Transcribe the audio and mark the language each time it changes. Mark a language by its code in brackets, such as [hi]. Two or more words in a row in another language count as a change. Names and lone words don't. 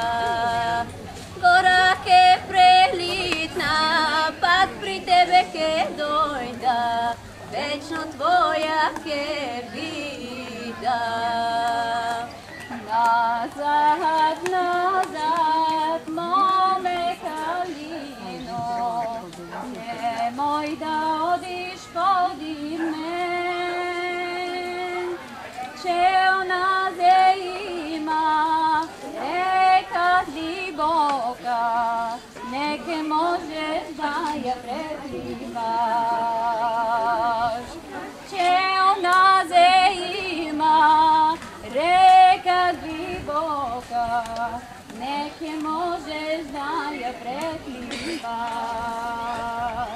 [bg] Гора ке прелитна, пак при тебе ке дойда. Вечно твоя ке вида. Назад, назад, моме калино, [mk] немој да одиш подир мен, [bg] че оназе има река длибока, неке можеш да я препливаш. Че оназе има река длибока, неке можеш да я препливаш.